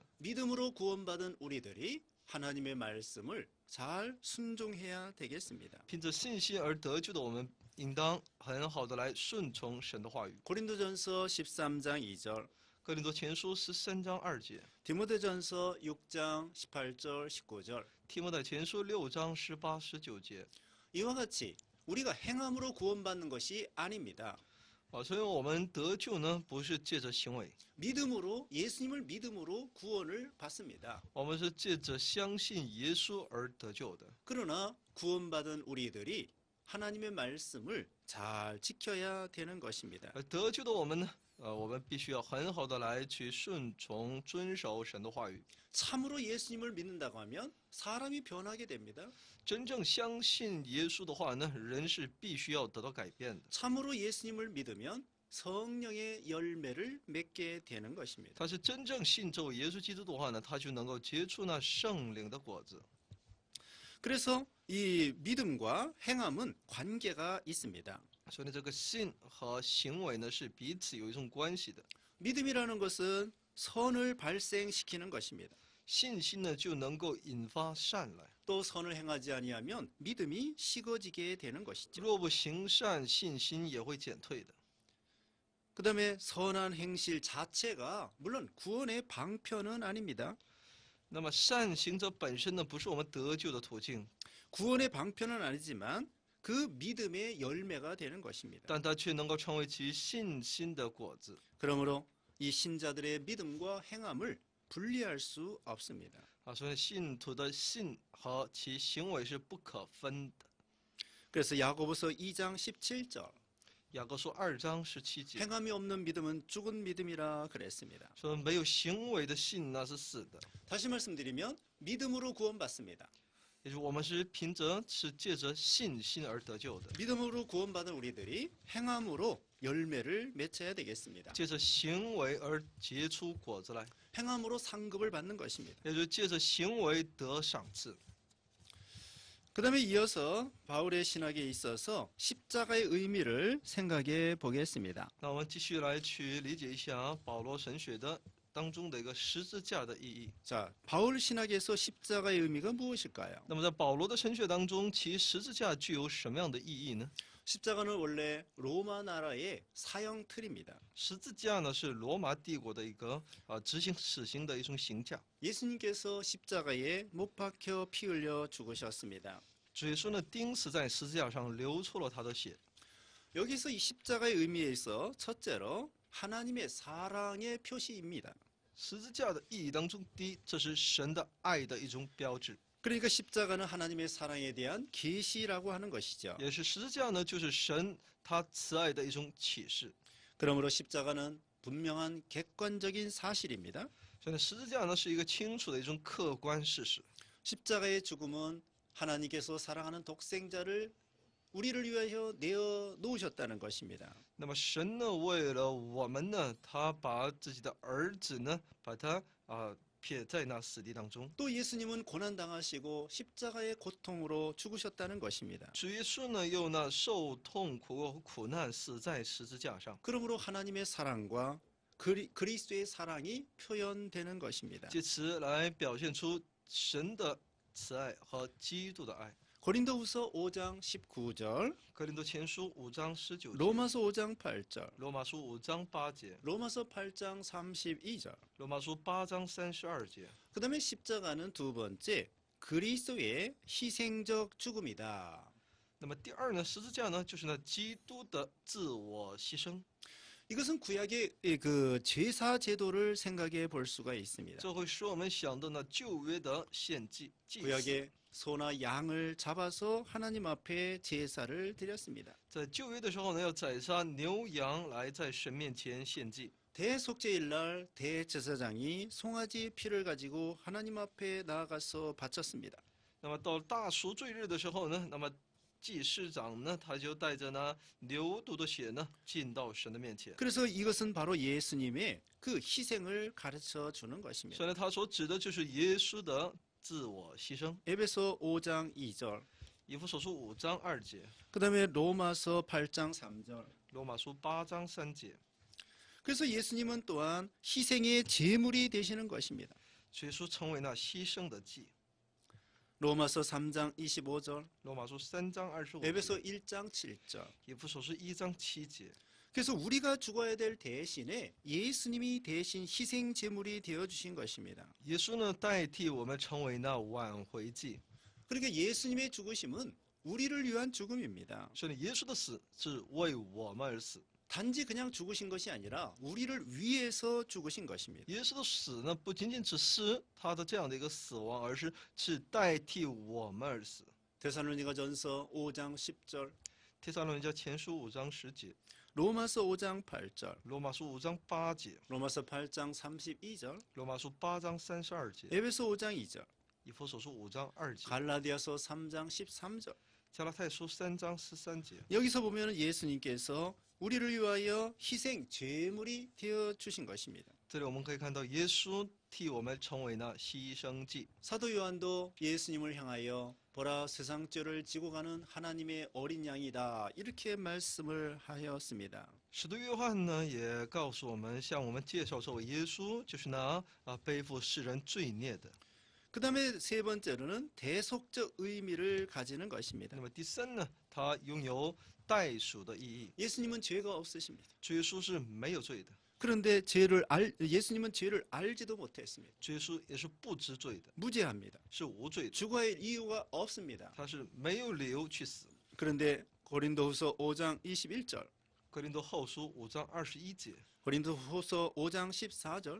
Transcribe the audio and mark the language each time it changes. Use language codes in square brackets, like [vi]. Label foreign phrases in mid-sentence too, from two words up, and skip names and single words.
[ko] 믿음으로 구원받은 우리들이 하나님의 말씀을 잘 순종해야 되겠습니다. [zh] 凭着信心而得救的我们应当很好的来顺从神的话语。 [ko] 고린도전서 13장 2절, [zh] 哥林多前书13章2节， [ko] 디모데전서 6장 18절, 19절. [zh] 提摩太前书6章18、19节。 [ko] 이와 같이 우리가 행함으로 구원받는 것이 아닙니다. [zh] 所以我们得救呢，不是借着行为， [ko] 믿음으로, 예수님을 믿음으로 구원을 받습니다. [zh] 我们是借着相信耶稣而得救的。 [ko] 그러나 구원받은 우리들이 하나님의 말씀을 잘 지켜야 되는 것입니다. [zh] 而得救的我们呢，我们必须要很好的来去顺从、遵守神的话语。 [ko] 참으로 예수님을 믿는다고 하면 사람이 변하게 됩니다. [zh] 真正相信耶稣的话呢，人是必须要得到改变的。 [ko] 참으로 예수님을 믿으면 성령의 열매를 맺게 되는 것입니다. [zh] 他是真正信这位耶稣基督的话呢，他就能够结出那圣灵的果子。 [ko] 그래서 이 믿음과 행함은 관계가 있습니다. [zh] 所以呢，这个信和行为呢是彼此有一种关系的。 [ko] 믿음이라는 것은 선을 발생시키는 것입니다. [zh] 信心呢就能够引发善来， [ko] 또 선을 행하지 아니하면 믿음이 식어지게 되는 것이죠. [zh] 若不行善，信心也会减退的。 [ko] 그다음에 선한 행실 자체가 물론 구원의 방편은 아닙니다. [zh] 那么善行者本身呢，不是我们得救的途径， [ko] 구원의 방편은 아니지만 그 믿음의 열매가 되는 것입니다. [zh] 但它却能够成为其信心的果子。 [ko] 그러므로 이 신자들의 믿음과 행함을 분리할 수 없습니다. [zh] 所以信徒的信和其行为是不可分的。 [ko] 그래서 야고보서 2장 17절 [zh] 雅各书2章17节 [ko] 행함이 없는 믿음은 죽은 믿음이라 그랬습니다. [zh] 说，没有行为的信那是死的。 [ko] 다시 말씀드리면 믿음으로 구원받습니다. [zh] 也就是我们是借着信心而得救的， [ko] 믿음으로 구원받은 우리들이 행함으로 열매를 맺어야 되겠습니다. [zh] 借着行为而结出果子来， [ko] 행함으로 상급을 받는 것입니다. [zh] 也就是借着行为得赏赐。 [ko] 그 다음에 이어서 바울의 신학에 있어서 십자가의 의미를 생각해 보겠습니다. [zh] 那我们继续来去理解一下保罗神学的当中的一个十字架的意义。 [ko] 자, 바울 신학에서 십자가의 의미가 무엇일까요? [zh] 那么在保罗的神学当中，其十字架具有什么样的意义呢？ [ko] 십자가는 원래 로마 나라의 사형 틀입니다. [zh] 十字架呢是罗马帝国的一个执行死刑的一种刑架。 [ko] 예수님께서 십자가에 못 박혀 피 흘려 죽으셨습니다. [zh] 主耶稣呢钉死在十字架上，流出了他的血。 [ko] 여기서 이 십자가의 의미에 있어 첫째로 하나님의 사랑의 표시입니다. [zh] 十字架的意义当中，第一，这是神的爱的一种标志， [ko] 그러니까 십자가는 하나님의 사랑에 대한 계시라고 하는 것이죠. [zh] 也是十字架呢，就是神他慈爱的一种启示。 [ko] 그러므로 십자가는 분명한 객관적인 사실입니다. [zh] 所以呢，十字架呢是一个清楚的一种客观事实。 [ko] 십자가의 죽음은 하나님께서 사랑하는 독생자를 우리를 위하여 내어 놓으셨다는 것입니다. [zh] 那么神呢，为了我们呢，他把自己的儿子呢，把他撇在那死地当中。 [ko] 또 예수님은 고난 당하시고 십자가의 고통으로 죽으셨다는 것입니다. [zh] 主耶稣呢，又那受痛苦和苦难死在十字架上， [ko] 그러므로 하나님의 사랑과 그리스도의 사랑이 표현되는 것입니다. [zh] 借此来表现出神的慈爱和基督的爱。 [ko] 고린도후서 5장 19절, [zh] 哥林多前书5章19节， [ko] 로마서 5장 8절, [zh] 罗马书5章8节， [ko] 로마서 8장 32절. [zh] 罗马书8章32节。 [ko] 그다음에 십자가는 두 번째 그리스도의 희생적 죽음이다. [zh] 那么第二呢，十字架呢，就是那基督的自我牺牲。 [ko] 이것은 구약의 그 제사 제도를 생각해 볼 수가 있습니다. [zh] 这会使我们想到那旧约的献祭祭祀。 [ko] 구약의 소나 양을 잡아서 하나님 앞에 제사를 드렸습니다. [zh] 在旧约的时候呢，要宰杀牛羊来在神面前献祭。 [ko] 대속죄일날 대제사장이 송아지 피를 가지고 하나님 앞에 나아가서 바쳤습니다. [zh] 那么到大赎罪日的时候呢，那么祭司长呢，他就带着那牛犊的血呢，进到神的面前。 [ko] 그래서 이것은 바로 예수님의 그 희생을 가르쳐 주는 [zh] 所 [ko] 것입니다. [zh] 以呢，他所指的就是耶稣的自我牺牲。 [ko] 에베소 5장 2절, [zh] 以弗所书5章2节， [ko] 그다음에 로마서 8장 3절. [zh] 罗马书8章3节。 [ko] 그래서 예수님은 또한 희생의 제물이 되시는 것입니다. [zh] 主耶稣成为那牺牲的祭。 [ko] 로마서 3장 25절, [zh] 罗马书3章25 [ko] 에베소 [zh] 节， [ko] 1장 7절. [zh] 以弗所书1章7节。 [ko] 그래서 우리가 죽어야 될 대신에 예수님이 대신 희생 제물이 되어 주신 것입니다. [zh] 耶稣呢，代替我们成为那挽回祭。 [ko] 그러니까 예수님의 죽으심은 우리를 위한 죽음입니다. [zh] 所以耶稣的死是为我们而死。 [ko] 단지 그냥 죽으신 것이 아니라 우리를 위해서 죽으신 것입니다. [zh] 耶稣的死呢，不仅仅只是他的这样的一个死亡，而是代替我们而死。 [ko] 데살로니가전서 5장 10절, [zh] 帖撒罗尼迦前书5章10节， [ko] 로마서 5장 8절, [zh] 罗马书5章8节， [ko] 로마서 8장 32절, [zh] 罗马书8章32节， [ko] 에베소 5장 2절, [zh] 以弗所书5章2节， [ko] 갈라디아서 3장 13절. [zh] 加拉太书3章13节。 [ko] 여기서 보면 예수님께서 우리를 위하여 희생 제물이 되어 주신 것입니다. [zh] 这里我们可以看到，耶稣替我们成为那牺牲祭。 [ko] 사도 요한도 예수님을 향하여 보라 세상 죄를 지고 가는 하나님의 어린 양이다 이렇게 말씀을 하였습니다. [zh] 使徒约翰呢，也告诉我们，向我们介绍这位耶稣，就是那背负世人罪孽的。 [ko] 그 다음에 세 번째로는 대속적 의미를 가지는 것입니다. [zh] 那么第三呢，它拥有代赎的意义。 [ko] 예수님은 죄가 없으십니다. [zh] 主耶稣是没有罪的， [ko] 그런데 예수님은 죄를 알지도 못했습니다. [zh] 主耶稣也是不知罪的， [ko] 무죄합니다. [zh] 是无罪的， [ko] 죽어야 할 이유가 없습니다. [zh] 他是没有理由去死。 [ko] 그런데 고린도후서 5장 21절, [zh] 格林多后书5章21节， [ko] 고린도후서 5장 14절,